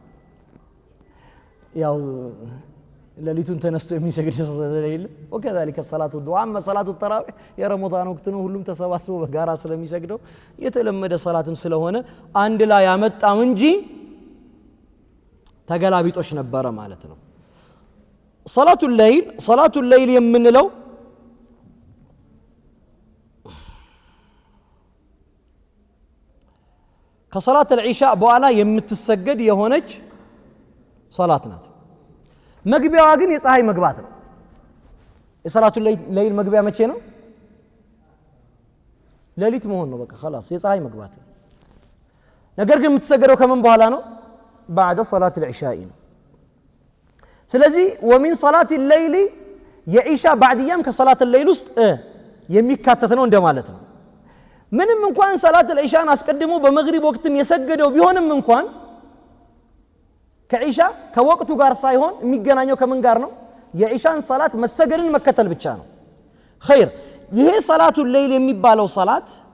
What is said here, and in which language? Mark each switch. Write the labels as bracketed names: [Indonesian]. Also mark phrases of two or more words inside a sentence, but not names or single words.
[Amharic] ያው ለሊቱን ተነስቶ የሚሰግድ ሰው ስለሌለ [Arabic] وكذلك الصلاه الدعاء اما صلاه التراويح [Amharic] የረመዳን ወቅት ነው ሁሉም ተሰባስቦ በጋራ ስለሚሰግደው የተለመደ ሰላትም ስለሆነ አንድ ላይ ያመጣው እንጂ ተገላቢጦሽ ነበረ ማለት ነው [Arabic] صلاه الليل [Amharic] የምንለው ከሰላት العشاء በኋላ የምትሰገድ የሆነች ሰላት ናት መግቢያዋ ግን የፀሐይ መግባት ነው የሰላቱ ሌሊት መግቢያ መቼ ነው ሌሊት መሆን ነው በቃ خلاص የፀሐይ መግባት ነገር ግን የምትሰገደው ከምን በኋላ ነው [Arabic] بعد صلاه العشاء [Amharic] ነው ስለዚህ [Arabic] ومن صلاه الليل [Amharic] የኢሻ بعديام ከሰላት الليل ውስጥ የሚካተት ነው እንደማለት ነው ምንም እንኳን ሰላት العشاءን አስቀድሞ በመግሪብ ወቅትም የሰገደው ቢሆንም እንኳን ከኢሻ ከወቅቱ ጋር ሳይሆን የሚገናኘው ከምን ጋር ነው የኢሻን ሰላት መሰገድን መከተል ብቻ ነው خير ይሄ ሰላቱ ሌሊት የሚባለው ሰላት